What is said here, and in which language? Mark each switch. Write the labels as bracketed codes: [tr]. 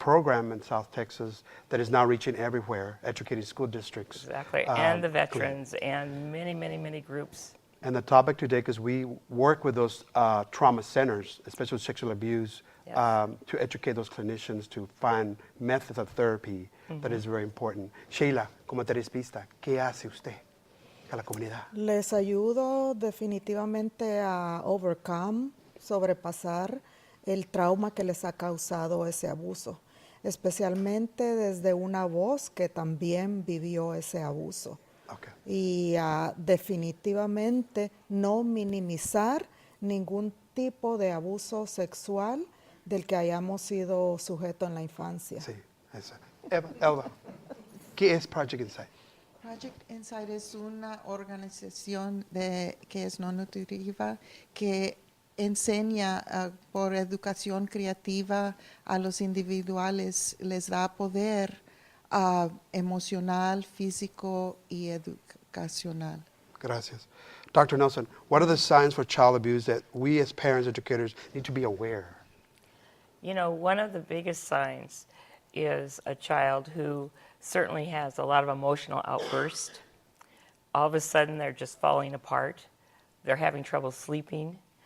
[en] program in South Texas that is now reaching everywhere, educating school districts. Exactly, and the veterans, and many, many, many groups. And the topic today, because we work with those trauma centers, especially with sexual abuse, Yes. to educate those clinicians to find methods of therapy that is very important. [es] Sheila, como terapista, ¿qué hace usted a la comunidad? Les ayudo definitivamente a sobrepasar el trauma que les ha causado ese abuso, especialmente desde una voz que también vivió ese abuso. Okay. Y definitivamente no minimizar ningún tipo de abuso sexual del que hayamos sido sujetos en la infancia. Sí, eso. Elba, ¿qué es Project Insight? Project Insight es una organización que es no nutritiva que enseña por educación creativa a los individuales, les da poder emocional, físico y educacional. Gracias. Dr. [en] Nelson, what are the signs for child abuse that we as parents, educators need to be aware? You know, one of the biggest signs is a child who certainly has a lot of emotional outbursts. All of a sudden, they're just falling apart. They're having trouble sleeping.